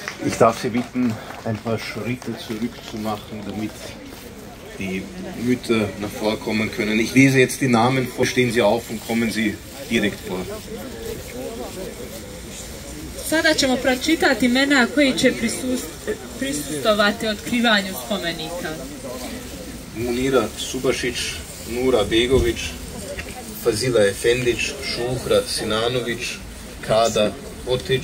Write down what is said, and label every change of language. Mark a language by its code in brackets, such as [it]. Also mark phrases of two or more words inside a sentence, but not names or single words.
[de] Ich darf Sie bitten, ein paar Schritte zurückzumachen, damit die Mütter nach vorkommen können. Ich lese jetzt die Namen vor, stehen Sie auf und kommen Sie direkt vor. [bs] Sada ćemo pročitati imena koji će prisustvovati otkrivanju spomenika. Munira Subašić, Nura Begović, Fazila Efendić, Šuhra Sinanović, Kada Otić,